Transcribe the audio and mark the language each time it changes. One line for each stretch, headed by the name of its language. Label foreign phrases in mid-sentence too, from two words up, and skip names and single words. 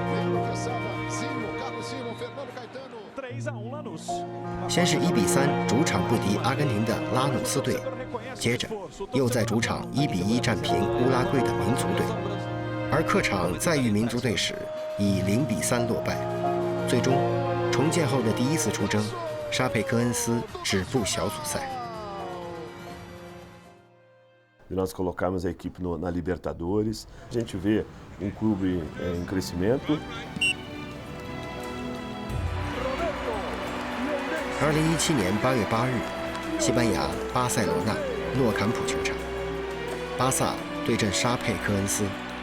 Chinese: 先是1比3主场不敌阿根廷的拉努斯队，接着又在主场1比1战平乌拉圭的民族队。而客场再遇民族队时，以0比3落败。最终，重建后的第一次出征，沙佩科恩斯止步小组赛。
Portuguese: E nós colocamos a equipe na Libertadores. A gente vê clube em crescimento.
Chinese: 2017 年8月8日，西班牙巴塞罗那诺坎普球场，巴萨对阵沙佩科恩斯。